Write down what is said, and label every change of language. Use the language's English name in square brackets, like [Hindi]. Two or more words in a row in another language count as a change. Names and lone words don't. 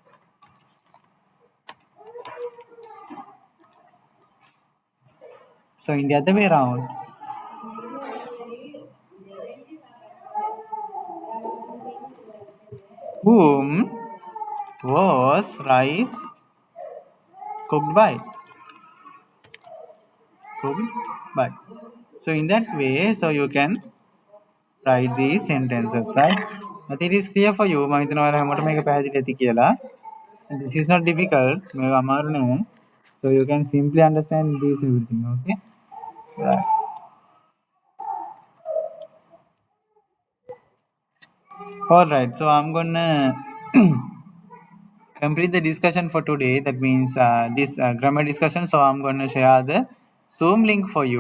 [English] So in the other way around, whom was rice cooked by? Cooked by. So in that way, so you can write these sentences, right? I think it is clear for you. [Sinhala] මම හිතනවා ඔයාලා හැමෝටම මේක පැහැදිලි ඇති කියලා. [English] This is not difficult. [Sinhala] මේක අමාරු නෙමෙයි. [English] So you can simply understand this everything, okay? Right. All right. So I'm gonna complete the discussion for today. That means this grammar discussion. So I'm gonna share the Zoom link for you.